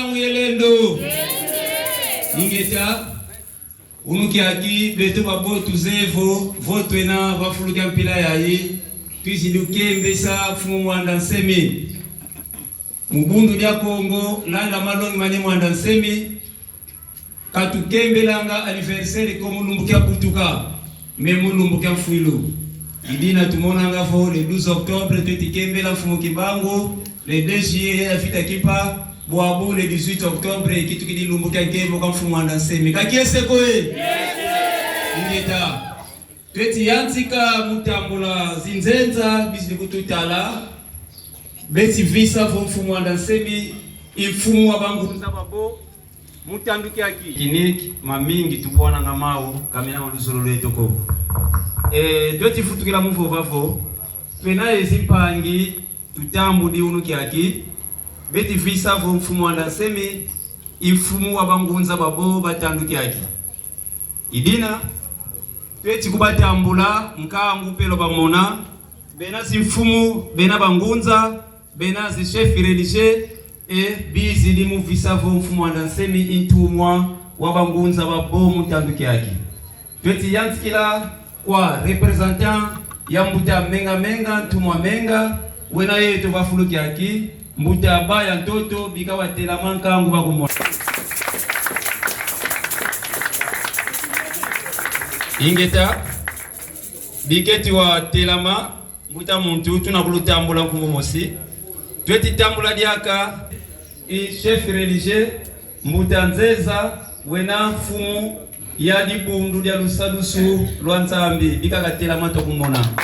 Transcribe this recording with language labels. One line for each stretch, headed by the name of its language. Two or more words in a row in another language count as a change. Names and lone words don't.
Kongo: muyelendo ingeta unuki aki beto babo tuzevo votwena bafuluka mpila yayi tuziduke mbesa fumu mwanda nsemi mubundu dia Kongo landa malongi mane mwanda nsemi katukembelanga anniversaire ko mulumbukia butuka me mulumbukia mfuilu idina tumonanga fo le 12 octobre tutikembela fumu kibango le 2 juillet afita kipa Boabo le 18 octobre kitu kidi lumbuka kembo kwa mfumu mwanda nsemi kakiese koe ingeta tweti yantika mutambula zinzenza bisidi kututala beti visa vo mfumu mwanda nsemi imfumu wa bangu nzababo mutanduki aki kiniki mamingi tubona ngamao kamena maluzolo leto ko tweti futukila mufo vavo twena ezimpangi tutambu di unuki aki beti visa vo mfumu mwanda nsemi imfumu wa bangu nzababo batanduki aki idina tweti kubatambula mkangu pelo bamona bena simfumu bena bangunza bena zi
French: chef religieux et
Kongo: bizi di mu visa vo mfumu mwanda nsemi intumwa wa bangunza babo mutanduki aki tweti yantikila kwa representant ya mbuta menga ntumwa menga wena yetu bafuluki aki mbuta baya ntoto bikawa telama nkangu bakumona ingeta biketi wa telama mbuta muntu tunakulutambula nkungu mosi tweti tambula diaka
French: chef religieux
Kongo: mbuta nzeza wena fumu ya dibundu dia lusadusu lwa nzambi bikaka telama tokumona